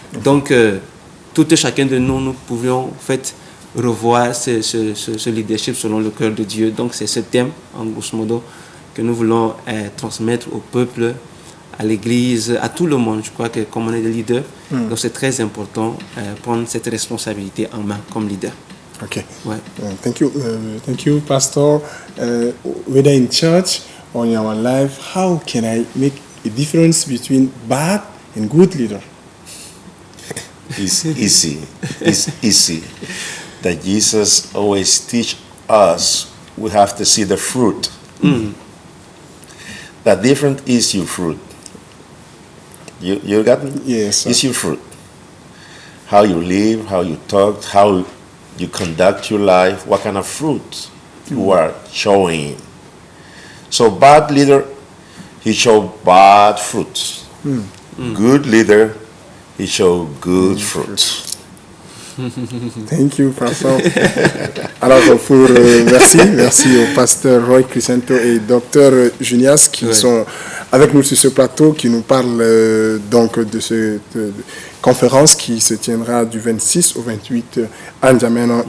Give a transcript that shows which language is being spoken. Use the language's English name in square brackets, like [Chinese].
[French] Donc, tout et chacun de nous, nous pouvions, en fait, revoir ce leadership selon le cœur de Dieu. Donc c'est ce thème, en grosso modo, que nous voulons transmettre au peuple, à l'église, à tout le monde. Je crois que comme on est des leaders, donc c'est très important prendre cette responsabilité en main comme leader. [English] Okay. [French] Ouais. [English] Thank you, Pastor. Whether in church or in our life, how can I make a difference between bad and good leader? It's easy. It's easy. That Jesus always teach us, we have to see the fruit. The difference is your fruit. You got me? Yes, sir. It's your fruit. How you live, how you talk, how you conduct your life, what kind of fruit you are showing. So bad leader, he show bad fruits. Good leader, he show good fruits. Thank you, Pastor. [French] Alors, merci au pasteur Roy Crisento et docteur Junias qui sont avec nous sur ce plateau, qui nous parlent donc de cette conférence qui se tiendra du 26 au 28 à N'Djamena.